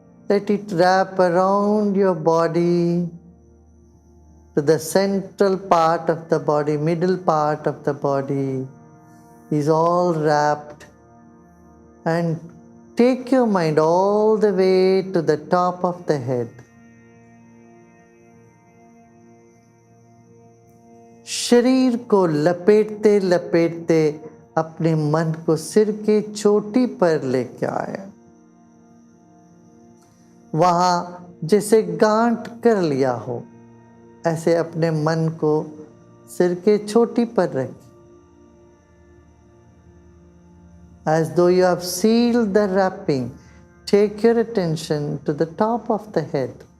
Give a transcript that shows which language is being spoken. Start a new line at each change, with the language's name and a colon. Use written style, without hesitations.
English: Let it wrap around your body to the central part of the body, middle part of the body is all wrapped, and take your mind all the way to the top of the head.
Hindi: शरीर को लपेटते लपेटते अपने मन को सिर के चोटी पर लेके आए। वहां जैसे गांठ कर लिया हो, ऐसे अपने मन को सिर के चोटी पर रखें।
English: As though you have sealed the wrapping, take your attention to the top of the head.